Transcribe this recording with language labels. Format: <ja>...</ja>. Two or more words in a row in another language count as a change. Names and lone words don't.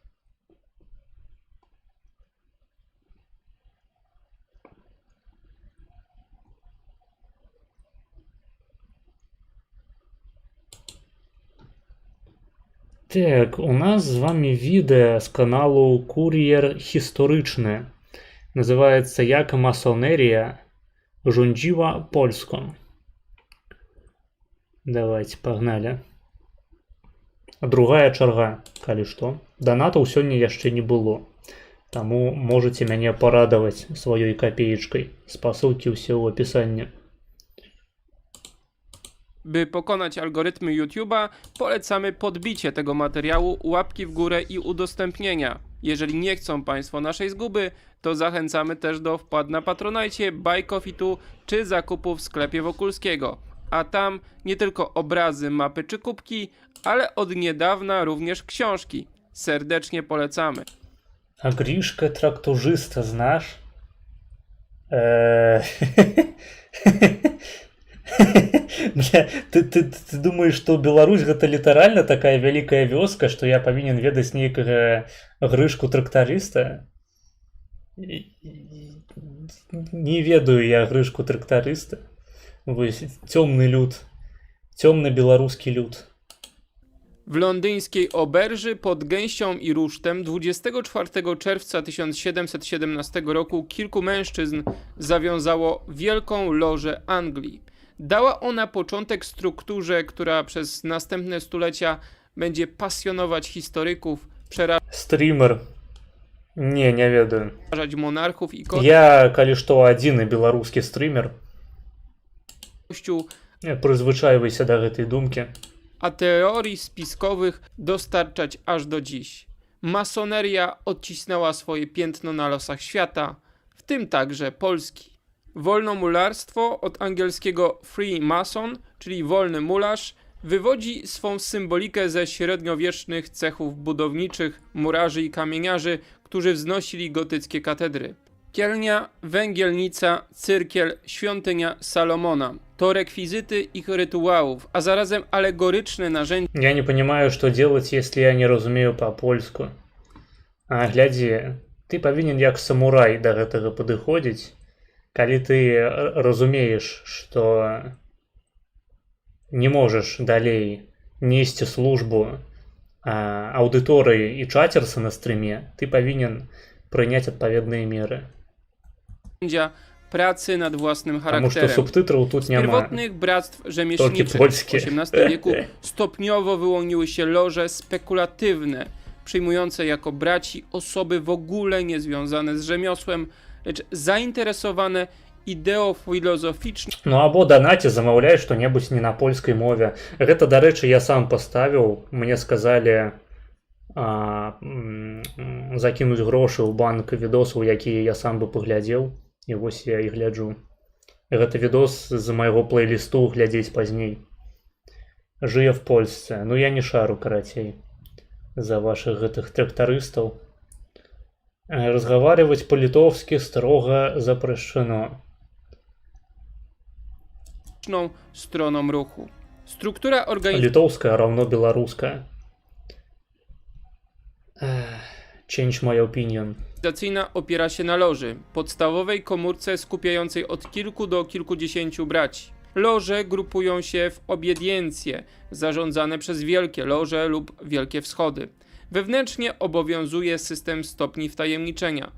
<be>Так, у нас з вами відэа з каналу Кур'ер Гістарычны. Называецца «Як масонерія rządziła Polską».</be> <ru>Давайте, погнали.</ru> <be>Другая чарга, калі што. Донатаў сёння яшчэ не было. Таму можете мяне порадаваць сваёй копеечкой. Спасылкі ўсе ў апісанні.</be> <pl>By pokonać algorytmy YouTube'a, polecamy podbicie tego materiału, łapki w górę i udostępnienia. Jeżeli nie chcą Państwo naszej zguby, to zachęcamy też do wpłat na Patronite, Buy Coffee czy zakupów w sklepie Wokulskiego. A tam nie tylko obrazy, mapy czy kubki, ale od niedawna również książki. Serdecznie polecamy. A Griszkę traktorzysta znasz?</pl> <be>Бля, ты думаешь, што Беларусь гэта літаральна такая вялікая вёска, што я павінен ведаць нейкага Грышку трактарыста? Не ведаю я Грышку трактарыста. Вось цёмны люд, цёмны беларускі люд.</be> <pl>W londyńskiej Oberży pod Gęścią i Rusztem 24 czerwca 1717 roku kilku mężczyzn zawiązało Wielką Lożę Anglii. Dała ona początek strukturze, która przez następne stulecia będzie pasjonować historyków,</pl> <be>Streamer. Nie ведаю.</be> <pl>przerażać monarchów i</pl> <be>Я, калі што, адзіны беларускі стрімер.</be> <pl>kościół,</pl> <be>Прызвычайвайся да гэтай думкі.</be> <pl>a teorii spiskowych dostarczać aż do dziś. masoneria odcisnęła swoje piętno na losach świata, w tym także Polski. Wolnomularstwo od angielskiego</pl> <en>free mason,</en> <pl>czyli wolny mularz, wywodzi swą symbolikę ze średniowiecznych cechów budowniczych murarzy i kamieniarzy, którzy wznosili gotyckie katedry. Kielnia, węgielnica, cyrkiel, świątynia Salomona to rekwizyty ich rytuałów, a zarazem alegoryczne narzędzia.</pl> <ru>Я не понимаю, что делать, если я не разумею по-польску.</ru> <be>А глядзі, ты павінен як самурай да гэтага падыходзіць, калі ты разумееш, што не можаш далей несці службу аўдыторыі і чатерса на стрыме, ты павінен прыняць адпаведныя меры.</be> <pl>Pracy nad własnym</pl> <be>Таму што</be> <pl>charakterem.</pl> <be>субтытраў тут</be> <pl>Z</pl> <be>няма.</be> <pl>pierwotnych bractw rzemieślniczych w polskie. XVIII wieku stopniowo wyłoniły się loże spekulatywne, przyjmujące jako braci osoby w ogóle niezwiązane z rzemiosłem, lecz zainteresowane ideą filozoficzną.</pl> <be>Ну або данаце замаўляй што-небудзь не на польскай мове. Гэта, дарэчы, я сам паставіў. Мне сказалі закінуць грошы ў банк відосаў, якія я сам бы паглядзеў. І вось я і гляджу. Гэта відос з майго плейлісту глядзець пазней. Жые в Польсце. Ну я не шару, карацей, за ваших гэтых трактарыстаў.</be> <ru>Разговаривать по-литовски строго запрещено.</ru> <pl>Stroną ruchu. Struktura</pl> <ru>Литовская равно белорусская.</ru> <en>Change my opinion.</en> <pl>organizacyjna opiera się na loży, podstawowej komórce skupiającej od kilku do kilkudziesięciu braci. Loże grupują się w obediencje, zarządzane przez wielkie loże lub wielkie wschody. Wewnętrznie obowiązuje system stopni wtajemniczenia.</pl>